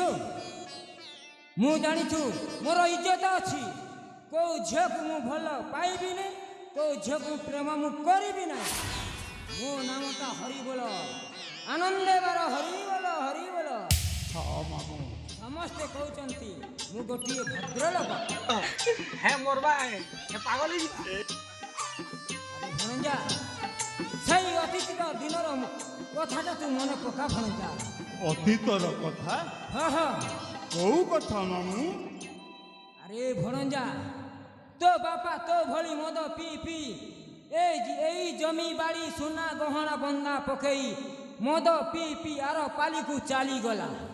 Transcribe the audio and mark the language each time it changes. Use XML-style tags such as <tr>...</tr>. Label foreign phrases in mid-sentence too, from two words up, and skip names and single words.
<or>ମୁଁ ଜାଣିଛୁ ମୋର ଇଜ୍ଜତ ଅଛି। କେଉଁ ଝିଅକୁ ମୁଁ ଭଲ ପାଇବିନି, କେଉଁ ଝିଅକୁ ପ୍ରେମ ମୁଁ କରିବି ନାହିଁ। ମୋ ନାମଟା ହରିବୋଲ, ଆନନ୍ଦେବାର ହରିବୋଲ ହରିବୋଲ। ହଁ ମାମୁଁ। ସମସ୍ତେ କହୁଛନ୍ତି ମୁଁ ଗୋଟିଏ ଭଦ୍ରଲୋକ। ହଁ ମରବା ପାଗଳ ଆରେ ଭଣଜା, ସେଇ ଅତୀତର ଦିନର କଥାଟା ତୁ ମନେ ପକା ଭଣଜା। ଅତୀତର କଥା? ହଁ ହଁ। କୋଉ କଥା ମାମୁଁ? ଆରେ ଭଣଜା, ତୋ ବାପା ତୋ ଭଳି ମଦ ପିଇ ପିଇ ଏଇ ଜମି ବାଡ଼ି ସୁନା ଗହଣା ବନ୍ଧା ପକେଇ ମଦ ପିଇ ପିଇ ଆର ପାଲିକୁ ଚାଲିଗଲା।</or>